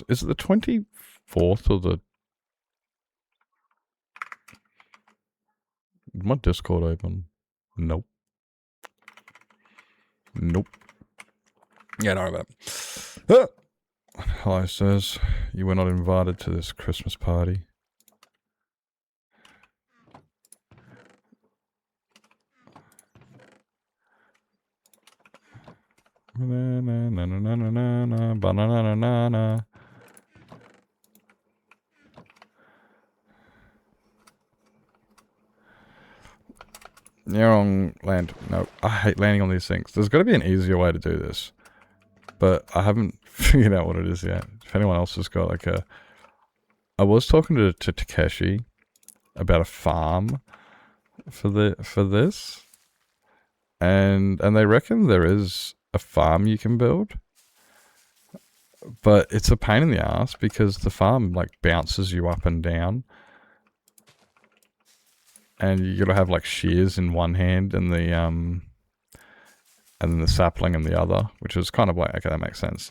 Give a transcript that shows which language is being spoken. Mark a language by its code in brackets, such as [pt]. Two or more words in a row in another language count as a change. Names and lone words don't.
[en] Is it the 24th or the... Is my Discord open? Nope. Nope. Yeah, don't worry about it. Hello, sirs. You were not invited to this Christmas party. Na na na na na na na banana na na. You're on land. No, I hate landing on these things. There's got to be an easier way to do this, but I haven't figured out what it is yet. If anyone else has got like a, I was talking to Takeshi about a farm for this, and they reckon there is a farm you can build, but it's a pain in the ass because the farm like bounces you up and down, and you gotta have like shears in one hand and then the sapling in the other, which is kind of like, okay, that makes sense.